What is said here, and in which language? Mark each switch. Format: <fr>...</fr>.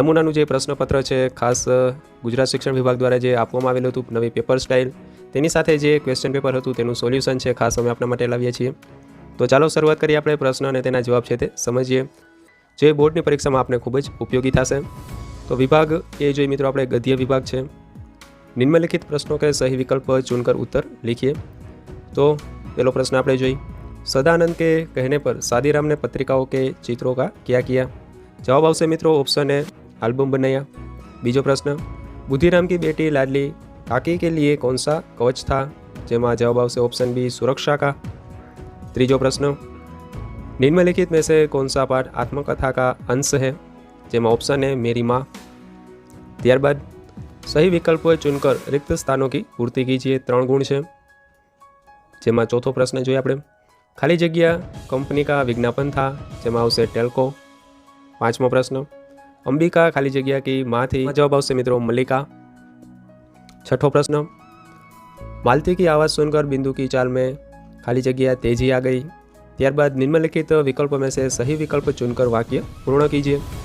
<gu>નમૂનાનું જે પ્રશ્નપત્ર છે ખાસ ગુજરાત શિક્ષણ વિભાગ દ્વારા જે આપવામાં આવેલું હતું નવી પેપર સ્ટાઇલ, તેની સાથે જે ક્વેશ્ચન પેપર હતું તેનું સોલ્યુશન છે ખાસ અમે આપણા માટે લાવીએ છીએ। તો ચાલો શરૂઆત કરીએ આપણે પ્રશ્ન અને તેના જવાબ છે તે સમજીએ, જે બોર્ડની પરીક્ષામાં આપણે ખૂબ જ ઉપયોગી થશે। તો વિભાગ એ જોઈએ મિત્રો આપણે ગદ્ય વિભાગ છે।</gu> <hi>निम्नलिखित प्रश्नों के सही विकल्प चुनकर उत्तर लिखिए। तो पहला प्रश्न</hi> <gu>આપણે જોઈએ,</gu> <hi>सदानंद के कहने पर शादीराम ने पत्रिकाओं के चित्रों का क्या किया? जवाब</hi> <gu>આવશે મિત્રો</gu> <hi>ऑप्शन ए एल्बम बनाया।</hi> <gu>बीजो</gu> <hi>प्रश्न, बुद्धिराम की बेटी लाडली काकी के लिए कौन सा कवच था?</hi> <gu>જેમાં જવાબ આવશે</gu> <hi>ऑप्शन बी सुरक्षा का।</hi> <gu>ત્રીજો</gu> <hi>प्रश्न, निम्नलिखित में से कौन सा पाठ आत्मकथा का अंश है?</hi> <gu>જેમાં</gu> <hi>ऑप्शन है मेरी माँ।</hi> <gu>ત્યારબાદ</gu> <hi>सही विकल्प चुनकर रिक्त स्थानों की पूर्ति कीजिए। 3 गुण है।</hi> <gu>જેમાં ચોથો પ્રશ્ન જોઈએ આપણે,</gu> <hi>खाली जगह कंपनी का विज्ञापन था,</hi> <gu>જેમાં આવશે ટેલ્કો। પાંચમો પ્રશ્ન,</gu> <hi>अंबिका खाली जगह की माँ थी, जवाब</hi> <gu>આવશે મિત્રો</gu> <hi>मल्लिका।</hi> <gu>छठो</gu> <hi>प्रश्न, मालती की आवाज़ सुनकर बिंदु की चाल में खाली जगह तेजी आ गई।</hi> <gu>ત્યારબાદ</gu> <hi>निम्नलिखित विकल्प में से सही विकल्प चुनकर वाक्य पूर्ण कीजिए।</hi>